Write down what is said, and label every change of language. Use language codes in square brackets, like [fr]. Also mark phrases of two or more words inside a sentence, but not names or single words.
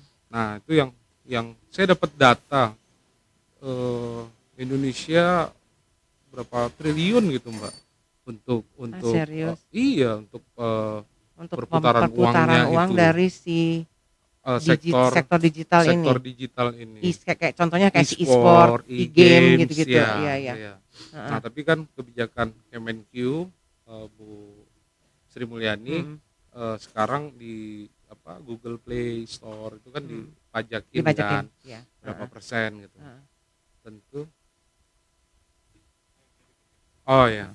[id] Nah itu yang saya dapat data, eee, Indonesia berapa triliun gitu Mbak, Ah, untuk, serius? iya untuk, Untuk perputaran perputaran uangnya uang itu, dari si sektor sektor digital sektor ini? digital ini. Kayak contohnya kayak si e-sport, E-sport, e-game e-games, gitu-gitu, iya ya, iya, ya. heeh, Nah, tapi kan kebijakan Kemenq, Bu Sri Mulyani, mhm sekarang di apa, Google Play Store itu kan mhm, dipajakin dipajakin, kan, iya, berapa heeh persen gitu. heeh, Tentu oh ya,